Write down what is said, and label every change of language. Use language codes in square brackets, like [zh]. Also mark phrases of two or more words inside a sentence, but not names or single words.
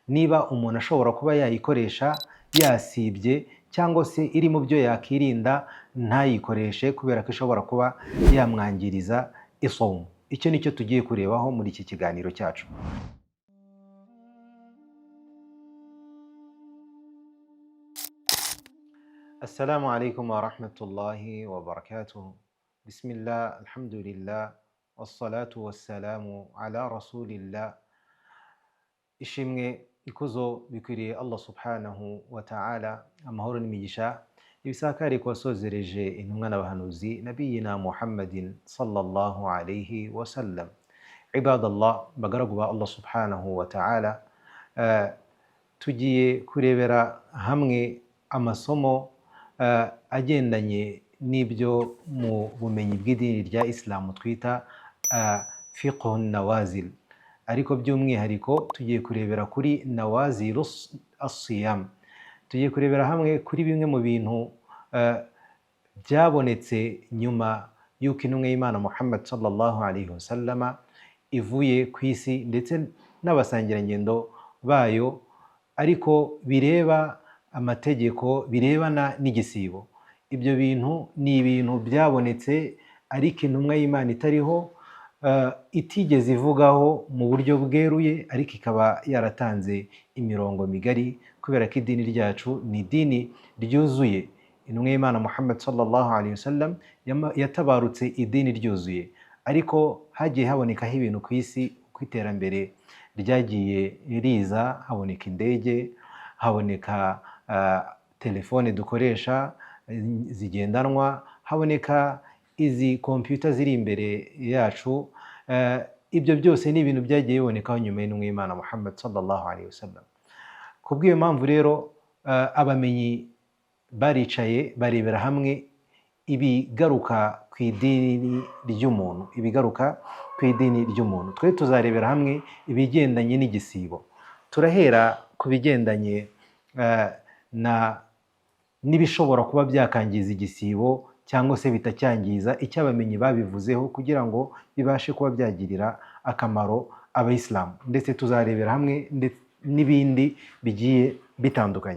[rw] niba umuntu ashobora kuba yayikoresha yasibye cyangwa se iri mu byo yakirinda ntayikoreshe kubera ko ishobora kuba yamwangiriza isomo. Icyo nicyo tugiye kurebaho muri iki kiganiro cyacu. [ar] السلام عليكم ورحمة الله وبركاته. بسم الله، الحمد لله، والصلاة والسلام على رسول الله. [rw] Ishimwe ikuzo bikwiriye Allah [ar] سبحانه وتعالى, [rw] amahoro n'imigisha ibisakare ku wasozereje intumwa n'abahanuzi nabiyina Muhammadin [ar] صلى الله عليه وسلم. [rw] Ibadallah, bagaragu ba Allah [ar] سبحانه وتعالى, [rw] tugiye kurebera hamwe amasomo agendanye n'ibyo mu bumenyi bw'idini rya Islam twita [ar] فقه النوازل, [rw] ariko by'umwihariko tugiye kurebera kuri [ar] نوازل الصيام. [rw] Tugiye kurebera hamwe kuri bimwe mu bintu byabonetse nyuma y'uko intumwa y'Imana Muhammad [ar] صلى الله عليه وسلم [rw] ivuye ku isi ndetse n'abasangirangendo bayo, ariko bireba amategeko birebana n'igisibo. Ibyo bintu ni ibintu byabonetse ariko intumwa y'Imana itariho, itigeze ivugaho mu buryo bweruye, ariko ikaba yaratanze imirongo migari kubera ko idini ryacu ni idini ryuzuye. Intumwa y'Imana Muhammad [ar] صلى الله عليه وسلم [rw] yatabarutse idini ryuzuye, ariko hagiye habonekaho ibintu ku isi uko iterambere ryagiye riza, haboneka indege, haboneka telefone dukoresha zigendanwa, haboneka izi computer ziri imbere yacu. Ibyo byose ni ibintu byagiye bibonekaho nyuma y'intumwa y'Imana Muhammad [ar] صلى الله عليه وسلم. [rw] Kubw'iyo mpamvu rero abamenyi baricaye barebera hamwe ibigaruka ku idini ry'umuntu, ibigaruka ku idini ry'umuntu. Twe tuzarebera hamwe ibigendanye n'igisibo. Turahera ku bigendanye n'ibishobora kuba byakangiza igisibo cyangwa se bitacyangiza, icyo abamenyi babivuzeho kugira ngo bibashe kuba byagirira akamaro abayisilamu, ndetse tuzarebera hamwe n'ibindi bigiye bitandukanye.